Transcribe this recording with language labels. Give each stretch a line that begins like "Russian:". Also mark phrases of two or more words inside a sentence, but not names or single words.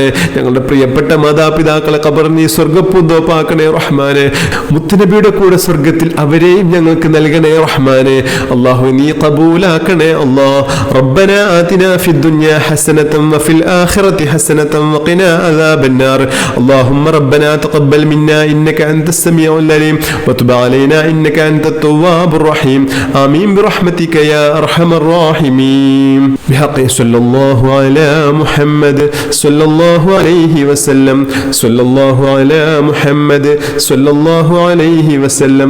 Malayalam: ഞങ്ങളുടെ പ്രിയപ്പെട്ട മാതാപിതാക്കളെ ഖബറിൽ നീ സ്വർഗ്ഗപ്പൂന്തോപ്പാക്കണേ റഹ്മാനെ. മുത്തുനബിയുടെ കൂടെ സ്വർഗത്തിൽ അവരെയും ഞങ്ങൾക്ക് നൽകണേ റഹ്മാനെ. അല്ലാഹു നീ ഖബൂലാക്കണേ അല്ലാ.
Arabic: ربنا آتنا في الدنيا حسنة وفي الآخرة حسنة وقنا عذاب النار. اللهم ربنا تقبل منا إنك أنت السميع العليم وتب علينا إنك أنت التواب الرحيم. آمين برحمتك يا أرحم الراحمين. بحق صلى الله على محمد صلى الله عليه وسلم صلى الله على محمد صلى الله عليه وسلم.